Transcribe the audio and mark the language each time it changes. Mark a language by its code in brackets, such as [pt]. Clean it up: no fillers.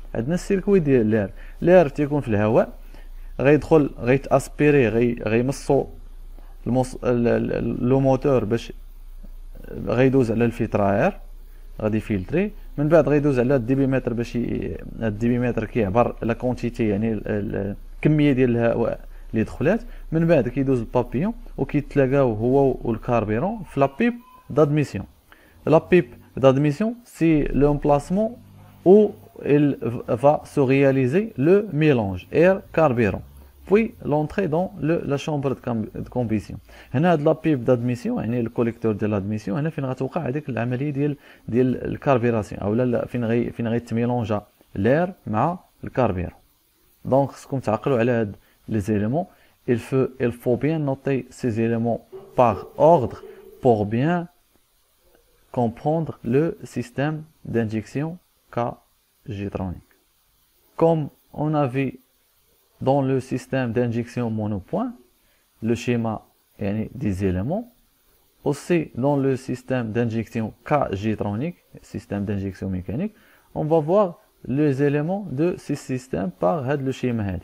[ar] عندنا السيركوي ديال لير تيكون في الهواء غيدخل غيتاسبيري غيمصو لو موتور باش غيدوز على الفلتراير غادي فلتري، من بعد غيدوز على الديبيمتر باش الديبيمتر كيعبر لا كونتيتي يعني الكميه ديال الهواء اللي دخلات، من بعد كيدوز البابيون وكيتلاقاو هو والكاربيرون في لا بيب [fr] d'admission. La pipe d'admission, c'est l'emplacement où il va se réaliser le mélange air-carburant, puis l'entrée dans la chambre de combustion. [ar] هنا هاد لا بيب [fr] d'admission [ar] يعني الكوليكتور ديال l'admission هنا فين غتوقع هذيك العمليه ديال الكاربيراسيون اولا فين غيتميلونجا لير مع الكاربيرون. دونك خصكم تعقلوا على هاد لي زيليمون. [fr] il faut bien noter ces éléments par ordre pour bien comprendre le système d'injection K-Jetronic. Comme on a vu dans le système d'injection monopoint, le schéma des éléments, aussi dans le système d'injection K-Jetronic, système d'injection mécanique, on va voir les éléments de ce système par le schéma.